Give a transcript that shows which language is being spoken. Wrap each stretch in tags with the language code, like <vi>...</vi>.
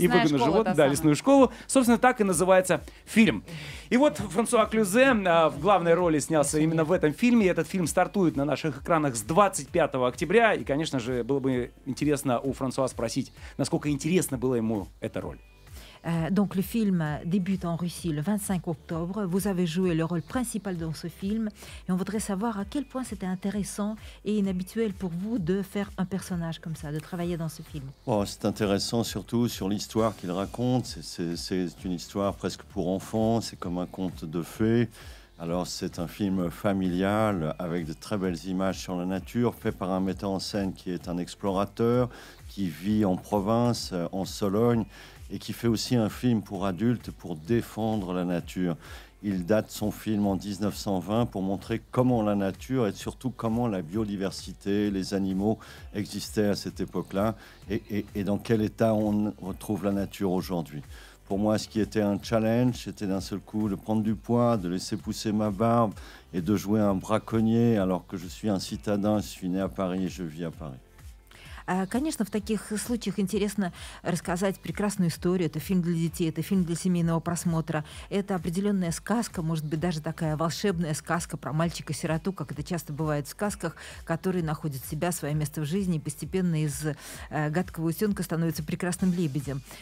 <ru>и выгону животных, да, лесную школу. Собственно, так и называется фильм. И вот Франсуа Клюзе в главной роли снялся именно в этом фильме. Этот фильм стартует на наших экранах с 25 октября. И, конечно же, было бы интересно у Франсуа спросить, насколько интересна была ему эта роль.</ru> <fr>Donc le film débute en Russie le 25 octobre. Vous avez joué le rôle principal dans ce film. Et on voudrait savoir à quel point c'était intéressant et inhabituel pour vous de faire un personnage comme ça, de travailler dans ce film. Bon, c'est intéressant surtout sur l'histoire qu'il raconte. C'est une histoire presque pour enfants, c'est comme un conte de fées. Alors c'est un film familial avec de très belles images sur la nature, fait par un metteur en scène qui est un explorateur, qui vit en province, en Sologne, et qui fait aussi un film pour adultes pour défendre la nature. Il date son film en 1920 pour montrer comment la nature et surtout comment la biodiversité, les animaux existaient à cette époque-là et dans quel état on retrouve la nature aujourd'hui. Pour moi, ce qui était un challenge, c'était d'un seul coup de prendre du poids, de laisser pousser ma barbe et de jouer un braconnier alors que je suis un citadin, je suis né à Paris et je vis à Paris.</fr> <ru>Конечно, в таких случаях интересно рассказать прекрасную историю. Это фильм для детей, это фильм для семейного просмотра. Это определенная сказка, может быть, даже такая волшебная сказка про мальчика-сироту, как это часто бывает в сказках, который находит себя, свое место в жизни и постепенно из гадкого утенка становится прекрасным лебедем.</ru>